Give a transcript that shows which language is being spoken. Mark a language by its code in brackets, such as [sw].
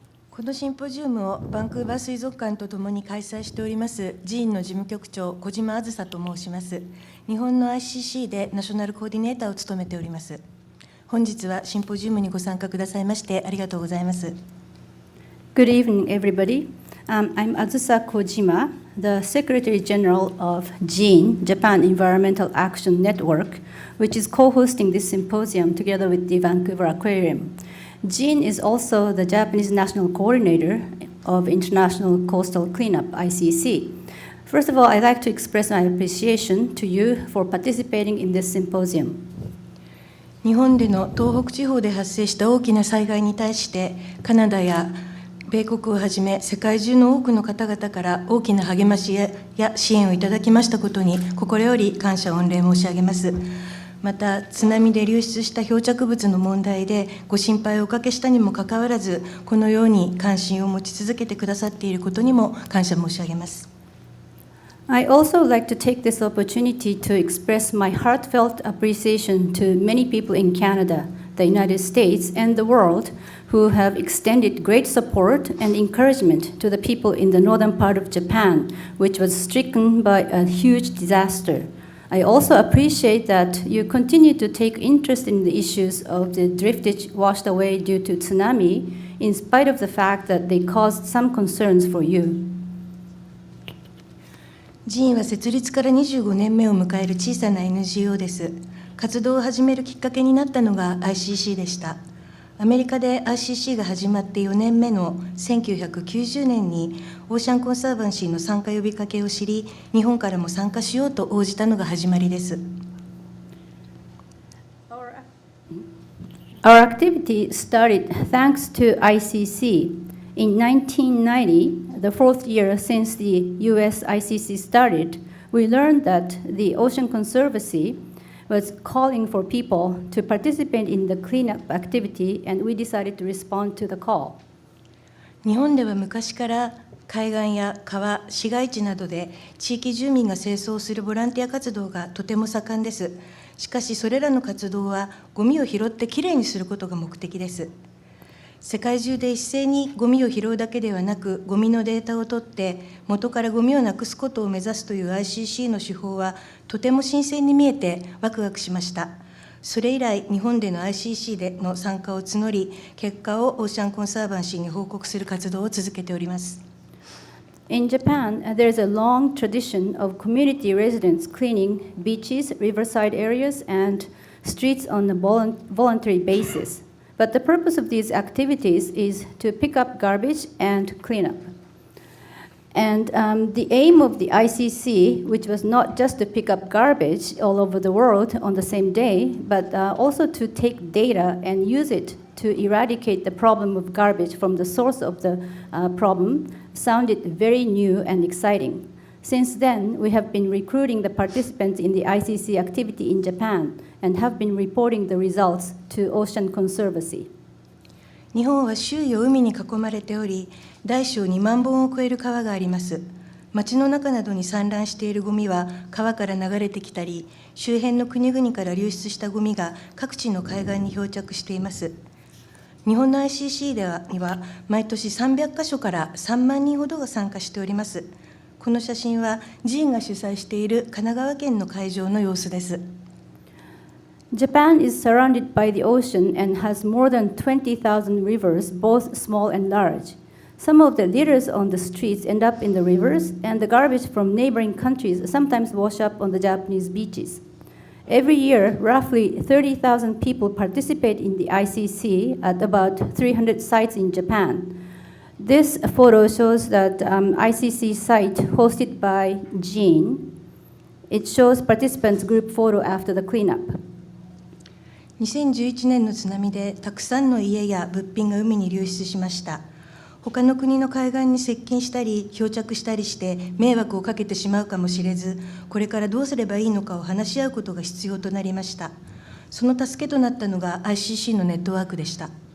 [ja] このシンポジウムをバンクーバー水族館とともに開催しておりますジーンの事務局長小島あずさと申します。日本の ICC でナショナルコーディネーターを務めております。本日はシンポジウムにご参加くださいましてありがとうございます。 [en] good evening, everybody. I'm Azusa Kojima. the Secretary General of JEAN, Japan Environmental Action Network, which is co-hosting this symposium together with the Vancouver Aquarium. JEAN is also the Japanese National Coordinator of International Coastal Cleanup, ICC. First of all, I'd like to express my appreciation to you for participating in this symposium. [ja] 日本での東北地方で発生した大きな災害に対してカナダや米国をはじめ世界中の多くの方々から大きな励ましや支援をいただきましたことに心より感謝御礼申し上げます。また津波で流出した漂着物の問題でご心配をおかけしたにもかかわらずこのように関心を持ち続けてくださっていることにも感謝申し上げます。 [en] I also like to take this opportunity to express my heartfelt appreciation to many people in Canada, the United States, and the world who have extended great support and encouragement to the people in the northern part of Japan, which was stricken by a huge disaster. I also appreciate that you continue to take interest in the issues of the driftage washed away due to tsunami, in spite of the fact that they caused some concerns for you. [ja] ジーンは設立から25年目を迎える小さな NGO です。活動を始めるきっかけになったのが ICC でした。アメリカで ICC が始まって4年目の1990年にオーシャンコンサーバンシーの参加呼びかけを知り、日本からも参加しようと応じたのが始まりです。 [en] Our activity started thanks to ICC. In 1990, the fourth year since the US ICC started, we learned that the Ocean Conservancy was calling for people to participate in the cleanup activity, and we decided to respond to the call. [ja] 日本では昔から海岸や川、市街地などで地域住民が清掃するボランティア活動がとても盛んです。しかしそれらの活動はゴミを拾ってきれいにすることが目的です。世界中で一斉にゴミを拾うだけではなく、ゴミのデータを取って元からゴミをなくすことを目指すという ICC の手法はとても新鮮に見えてワクワクしました。それ以来、日本での ICC での参加を募り、結果をオーシャンコンサーバンシーに報告する活動を続けております。 [en] In Japan, there is a long tradition of community residents cleaning beaches, riverside areas, and streets on a voluntary basis. But the purpose of these activities is to pick up garbage and clean up. And the aim of the ICC, which was not just to pick up garbage all over the world on the same day, but also to take data and use it to eradicate the problem of garbage from the source of the problem, sounded very new and exciting. Since then, we have been recruiting the participants in the ICC activity in Japan and have been reporting the results to Ocean Conservancy. [ja] 日本は周囲を海に囲まれており、大小2万本を超える川があります。町の中などに散乱しているゴミは川から流れてきたり、周辺の国々から流出したゴミが各地の海岸に漂着しています。日本の ICC には毎年300カ所から3万人ほどが参加しております。この写真はジーンが主催している神奈川県の会場の様子です。 [en] Japan is surrounded by the ocean and has more than 20,000 rivers, both small and large. Some of the litters on the streets end up in the rivers, and the garbage from neighboring countries sometimes wash up on the Japanese beaches. Every year, roughly 30,000 people participate in the ICC at about 300 sites in Japan. This photo shows that ICC site hosted by JEAN. It shows participants' group photo after the cleanup. [ja] 2011年の津波でたくさんの家や物品が海に流出しました。他の国の海岸に接近したり漂着したりして迷惑をかけてしまうかもしれず、これからどうすればいいのかを話し合うことが必要となりました。その助けとなったのが ICC のネットワークでした。